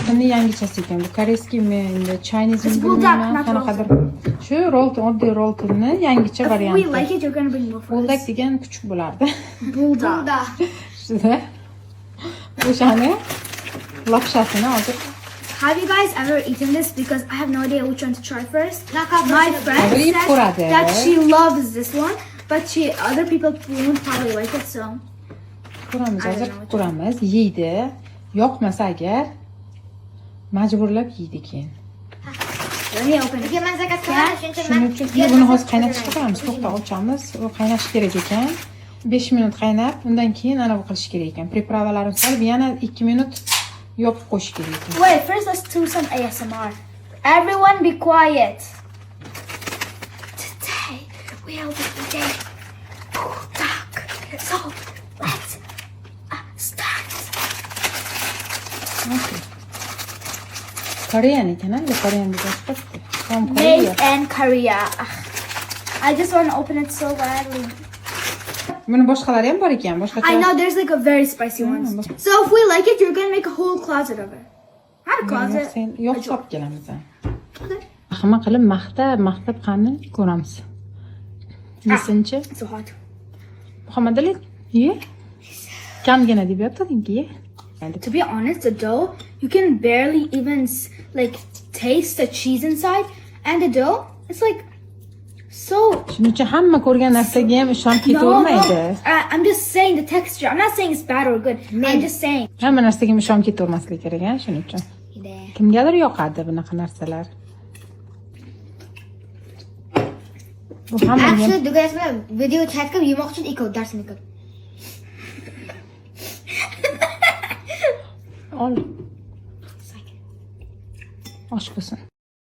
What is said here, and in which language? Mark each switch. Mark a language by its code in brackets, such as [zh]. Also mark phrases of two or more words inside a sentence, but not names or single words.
[uz] roltonning yangichasi ekan. Bu koreyskimi, endi Chinese mi bulldog, bilmayman, [en] not [uz] qanaqadir. Shu rolton, oddiy roltonni yangicha [en] If we [uz] varianti. [en] like it, you're gonna bring more for [uz] Bulldog [en] us. [uz] degan kuchuk bo'lardi. Bulldog. Shunda o'shani lopshasini hozir [en] Have you guys ever eaten this? Because I have no idea which one to try first. My friend [uz] Hozir yeb [en] said [uz] ko'radi. [en] that she loves this one, but other people won't probably like it. So [uz] ko'ramiz, [en] I don't [uz] hozir [en] know. [uz] ko'ramiz. Yeydi. Yoqmasa agar majburlab yeydi keyin. [en] let me open it. [uz] Shuning uchun buni hozir qaynatishga qo'yamiz. To'xta, ochamiz. U qaynashi kerak ekan. 5 minut qaynab, undan keyin ana bu qilish kerak ekan. Pripravalarini solib, yana 2 minut yopib qo'yish kerak ekan. [en] Wait, first let's do some ASMR. Everyone be quiet. Today will be the day. Bulldog. So let's start. Okay. [uz] Koreyan ekan, endi Koreyan deb chiqibdi. [en] From Korea. Made in Korea. I just want to open it so badly. [uz] Buni boshqalari ham bor ekan, boshqa. [en] I know there's like a very spicy one. So if we like it, you're gonna make a whole closet of it. Not a closet. [uz] Sen yo'q solib kelamiz. [en] Okay. [uz] Hamma qilib maqtab qani ko'ramiz. Yesinchi. [en] So hot. [uz] Muhammad Ali, ye. Kamgina deb yotdingki, ye. [en] To be honest, the dough, you can barely even like taste the cheese inside, and the dough, it's like so. [uz] Shuning uchun hamma ko'rgan narsaga ham ishonib ketavermaydi. [en] I'm just saying the texture. I'm not saying it's bad or good. I'm just saying. [uz] Hamma narsaga ham ishonib ketavermaslik kerak, shuning uchun. Kimgadir yoqadi bunaqa narsalar. Bu hamma Actually, [en] du guys [uz] bilan video chat qilib yemoqchi ekan darsini qilib. ol. Osh bo'lsin.